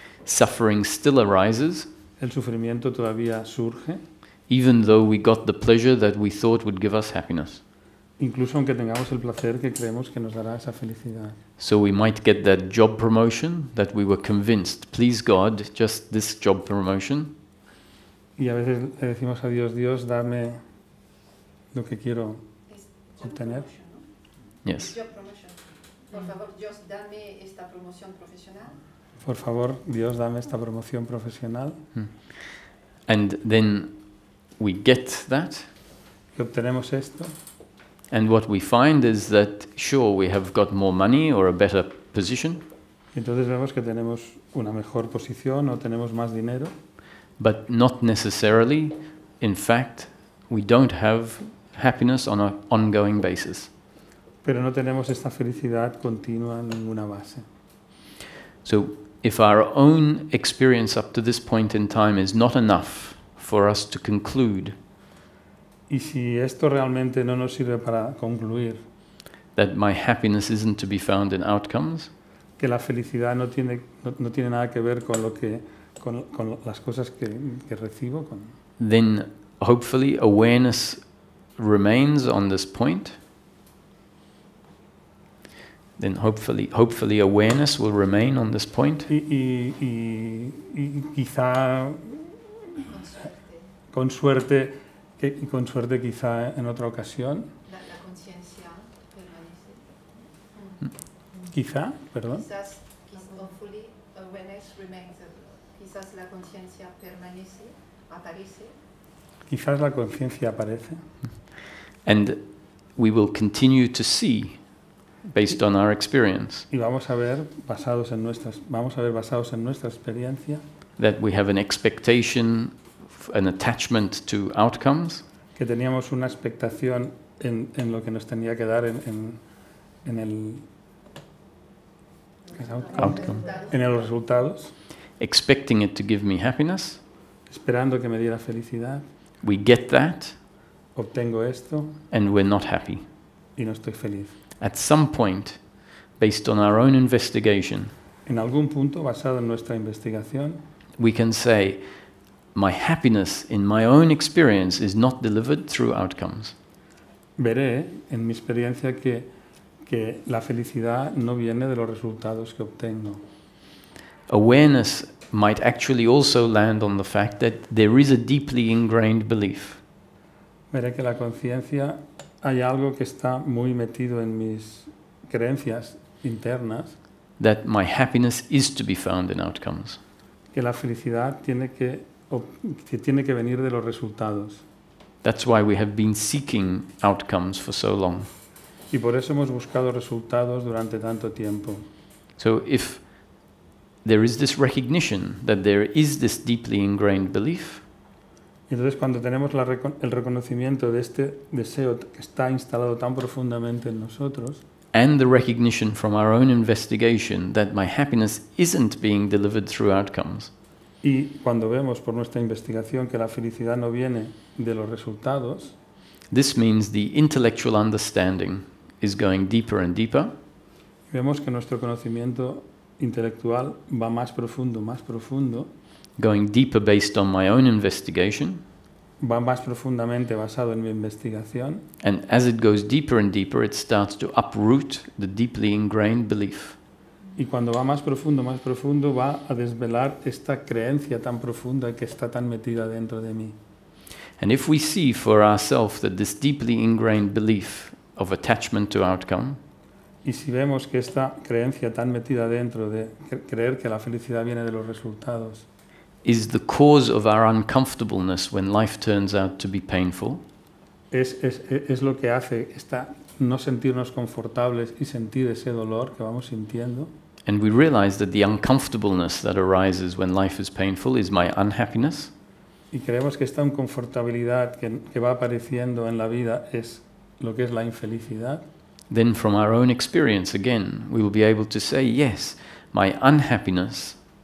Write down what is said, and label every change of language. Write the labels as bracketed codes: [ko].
[en] suffering still arises, [es] el sufrimiento todavía surge, [en] even though we got the pleasure that we thought would give us happiness. [es] incluso aunque tengamos el placer que creemos que nos dará esa felicidad. [en] So we might get that job promotion that we were convinced, please God, just this job promotion. [es] Y a veces le decimos a Dios, Dios, dame lo que quiero Es job obtener. [en] promotion, ¿no? Yes. Job promotion. [es] Por favor, Dios, dame esta promoción profesional. Por favor, Dios, dame esta promoción profesional. [en] And then we get that. [es] Y obtenemos esto. [en] And what we find is that, sure, we have got more money or a better position, [es] Y entonces vemos que tenemos una mejor posición o tenemos más dinero, [en] but not necessarily. In fact, we don't have happiness on an ongoing basis. [es] pero no tenemos esta felicidad continua en ninguna base. [en] So if our own experience up to this point in time is not enough for us to conclude [es] Y si esto realmente no nos sirve para concluir [en] that my happiness isn't to be found in outcomes, [es] que la felicidad no tiene nada que ver con con las cosas que recibo, [en] then hopefully awareness remains on this point. Then hopefully awareness will remain on this point. [es] y quizá con suerte quizá en otra ocasión, La conciencia permanece. quizá, perdón, Quizás, [en] hopefully, awareness remains. [es] Quizás la conciencia permanece, aparece. quizás la conciencia aparece [en] And we will continue to see based on our experience [es] y vamos a ver basados en nuestra experiencia [en] that we have an expectation, an attachment to outcomes, [es] que teníamos una expectación en lo que nos tenía que dar en el ¿qué es [en] outcome, [es] en los resultados, [en] expecting it to give me happiness. [es] esperando que me diera felicidad, [en] We get that [es] obtengo esto [en] and we're not happy. [es] y no estoy feliz. [en] At some point, based on our own investigation, [es] En algún punto, basado en nuestra investigación, [en] we can say, my happiness in my own experience is not delivered through outcomes. [es] veré en mi experiencia que la felicidad no viene de los resultados que obtengo. [en] Awareness might actually also land on the fact that there is a deeply ingrained belief [es] Veré que la conciencia hay algo que está muy metido en mis creencias internas, [en] that my happiness is to be found in outcomes. [es] que la felicidad tiene que venir de los resultados. [en] That's why we have been seeking outcomes for so long. [es] Y por eso hemos buscado resultados durante tanto tiempo. [en] So if there is this recognition that there is this deeply ingrained belief, [es] Y entonces cuando tenemos el reconocimiento de este deseo que está instalado tan profundamente en nosotros, [en] and the recognition from our own investigation that my happiness isn't being delivered through outcomes, [es] y cuando vemos por nuestra investigación que la felicidad no viene de los resultados, [en] this means the intellectual understanding is going deeper and deeper, [es] vemos que nuestro conocimiento intelectual va más profundo, [en] going deeper based on my own investigation, [es] va más profundamente basado en mi investigación, [en] and as it goes deeper and deeper, it starts to uproot the deeply ingrained belief. [es] y cuando va más profundo, va a desvelar esta creencia tan profunda que está tan metida dentro de mí. [en] And if we see for ourselves that this deeply ingrained belief of attachment to outcome [es] Y si vemos que esta creencia tan metida dentro de creer que la felicidad viene de los resultados [en] is the cause of our uncomfortableness when life turns out to be painful, [es] es lo que hace no sentirnos confortables y sentir ese dolor que vamos sintiendo, [en] and we realize that the uncomfortableness that arises when life is painful is my unhappiness, [es] y creemos que esta inconfortabilidad que va apareciendo en la vida es lo que es la infelicidad, [en] then from our own experience again, we will be able to say, yes, my unhappiness